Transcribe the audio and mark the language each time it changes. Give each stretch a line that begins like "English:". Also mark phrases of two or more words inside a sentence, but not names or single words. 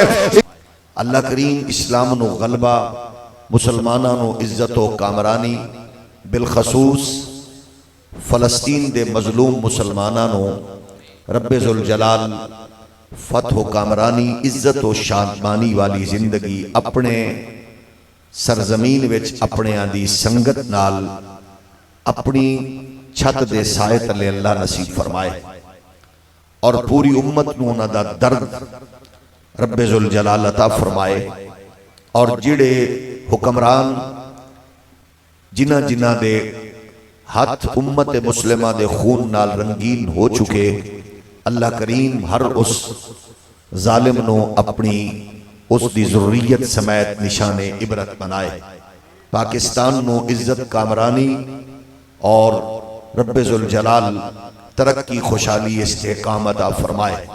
Punjabi: اللہ کریم اسلام نو غلبہ مسلماناں نو عزت و کامرانی بالخصوص فلسطین دے مظلوم مسلماناں نو رب ذوالجلال فتح و کامرانی عزت و شادمانی والی زندگی اپنے سرزمین وچ اپنے آدھی سنگت نال اپنی چھت دے سائے تلے اللہ نصیب فرمائے اور پوری امت نو انہاں دا درد رب ذوالجلال عطا فرمائے اور جڑے حکمران جنہ جنہ دے ہاتھ امت مسلمہ دے خون نال رنگین ہو چکے اللہ کریم ہر اس ظالم نو اپنی اس دی ضروریت سمیت نشان عبرت بنائے پاکستان نو عزت کامرانی اور رب ذوالجلال ترقی خوشحالی استحکام عطا فرمائے